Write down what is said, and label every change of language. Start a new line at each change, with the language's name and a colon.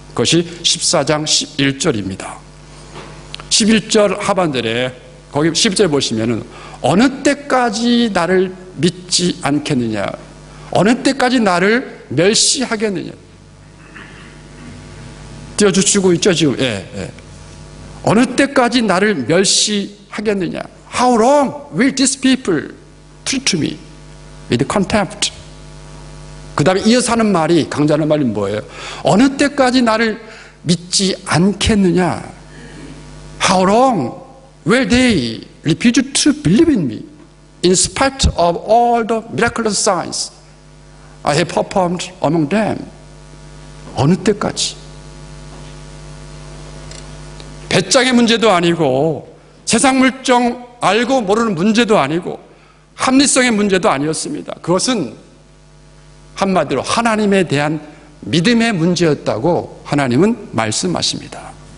Korean: 그것이 14장 11절입니다. 11절 하반절에 거기 10절 보시면은 어느 때까지 나를 믿지 않겠느냐, 어느 때까지 나를 멸시하겠느냐. 띄워주시고 있죠 지금. 어느 때까지 나를 멸시하겠느냐.
English: How long will these people treat me with contempt?
Korean: 그 다음에 이어서 하는 말이, 강조하는 말이 뭐예요? 어느 때까지 나를 믿지 않겠느냐.
English: How long will they refuse to believe in me in spite of all the miraculous signs I have performed among them?
Korean: 어느 때까지? 배짱의 문제도 아니고 세상 물정 알고 모르는 문제도 아니고 합리성의 문제도 아니었습니다. 그것은 한마디로 하나님에 대한 믿음의 문제였다고 하나님은 말씀하십니다.